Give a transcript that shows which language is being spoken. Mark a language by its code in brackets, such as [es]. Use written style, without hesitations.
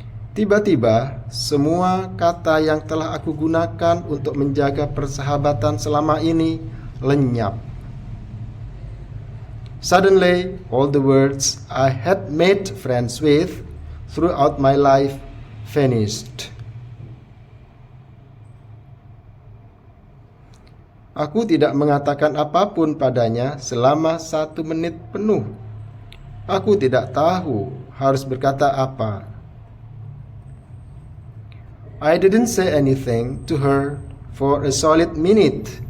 [id] Tiba-tiba, semua kata yang telah aku gunakan untuk menjaga persahabatan selama ini lenyap. [en] Suddenly, all the words I had made friends with throughout my life vanished. [id] Aku tidak mengatakan apapun padanya selama 1 menit penuh. Aku tidak tahu harus berkata apa. [en] I didn't say anything to her for a solid minute.